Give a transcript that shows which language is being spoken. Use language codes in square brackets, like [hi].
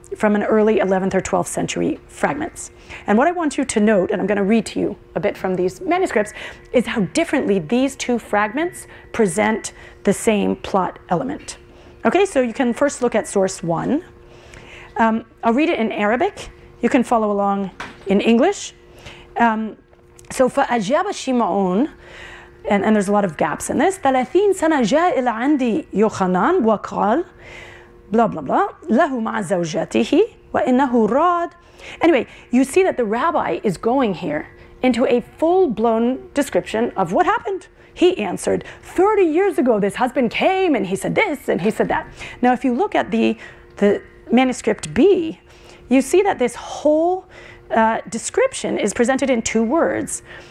[en] from an early 11th or 12th century fragments. And what I want you to note, and I'm going to read to you a bit from these manuscripts, is how differently these two fragments present the same plot element. Okay, so you can first look at source 1. I'll read it in Arabic. You can follow along in English. So [ar] فأجاب شمعون, [en] and there's a lot of gaps in this. [ar] 30 سنة جاء إلى عندي يوحنان وقال [en] blah blah blah [ar] له مع زوجته وإنه راد. [en] Anyway, you see that the rabbi is going here into a full-blown description of what happened. He answered, 30 years ago this husband came and he said this and he said that. Now if you look at the manuscript B, you see that this whole description is presented in 2 words.